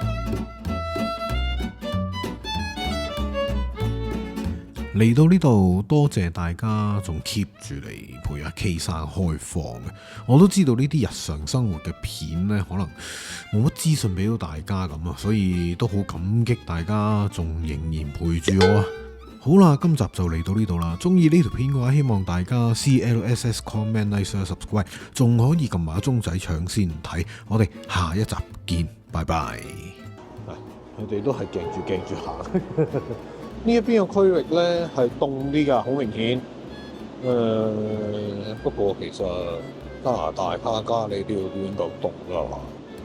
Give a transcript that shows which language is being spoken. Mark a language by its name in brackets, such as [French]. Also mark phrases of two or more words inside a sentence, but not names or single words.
[Cantonese] 嚟到呢度，多謝大家仲 keep 住嚟陪阿 K 生開房嘅。我都知道呢啲日常生活嘅片呢，可能冇乜資訊俾到大家咁啊，所以都好感激大家仲仍然陪住我啊！好啦，今集就嚟到呢度啦。中意呢條片嘅話，希望大家 [English] CLSS comment like share subscribe， [Cantonese] 仲可以撳埋鐘仔搶先睇。我哋下一集見，拜拜。佢哋都係鏡住行。呢一邊嘅區域咧係凍啲㗎，好明顯。不過其實加拿大卡加利呢度都應該凍㗎嘛。